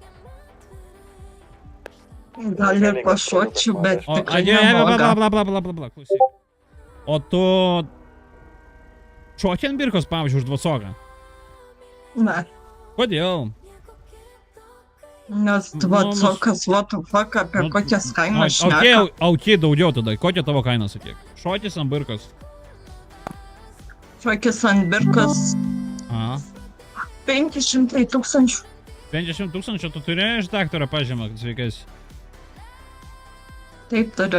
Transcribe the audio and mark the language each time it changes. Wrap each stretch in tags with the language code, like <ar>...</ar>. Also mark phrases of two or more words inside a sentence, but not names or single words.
<lt>Gal ir pašokčiau, bet tikrai bla, klausyk. O tu šokį ant birkos, pavyzdžiui, už dvacoką? Ne. Kodėl? Nes dvacokas,</lt> <en>what the fuck,</en> <lt>apie kokias kainas šneka. Ok, daugiau tada. Kokia tavo kaina, sakyk? Šokis ant birkos. Šokis ant birkos. 500 tūkstančių. 500 tūkstančių, tu turi iš daktaro pažymą, sveikais? Taip, turiu.</lt>